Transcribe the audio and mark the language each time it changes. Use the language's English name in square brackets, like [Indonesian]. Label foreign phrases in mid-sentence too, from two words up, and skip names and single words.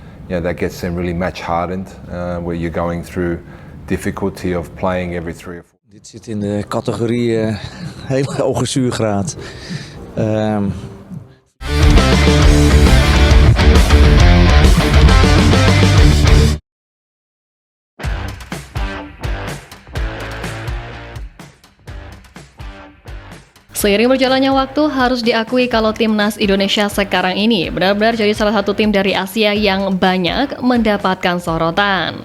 [English] that gets them really match hardened, where you're going through difficulty of playing every 3 or 4. [Dutch] Dit zit in de categorie hele hoge zuurgraad. [Indonesian] Seiring berjalannya waktu, harus diakui kalau timnas Indonesia sekarang ini benar-benar jadi salah satu tim dari Asia yang banyak mendapatkan sorotan.